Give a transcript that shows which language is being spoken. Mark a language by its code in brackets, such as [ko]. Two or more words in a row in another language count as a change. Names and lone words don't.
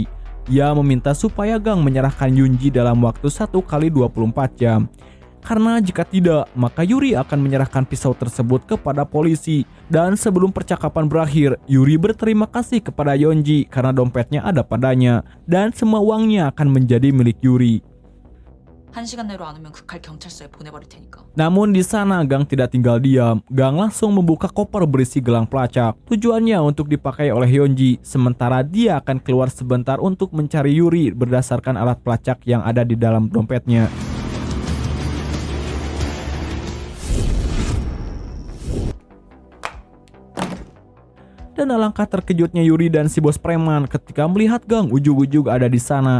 [id] Ia meminta supaya gang menyerahkan Yonji dalam waktu 1 kali 24 jam. Karena jika tidak, maka Yuri akan menyerahkan pisau tersebut kepada polisi. Dan sebelum percakapan berakhir, Yuri berterima kasih kepada Yonji karena dompetnya ada padanya. Dan semua uangnya akan menjadi milik Yuri. [ko] 1시간 내로 안 오면 극할 경찰서에 보내버릴 테니까. [id] Namun di sana gang tidak tinggal diam. Gang langsung membuka koper berisi gelang pelacak. Tujuannya untuk dipakai oleh Yonji, sementara dia akan keluar sebentar untuk mencari Yuri berdasarkan alat pelacak yang ada di dalam dompetnya. Dan alangkah terkejutnya Yuri dan si bos preman ketika melihat gang ujug-ujug ada di sana.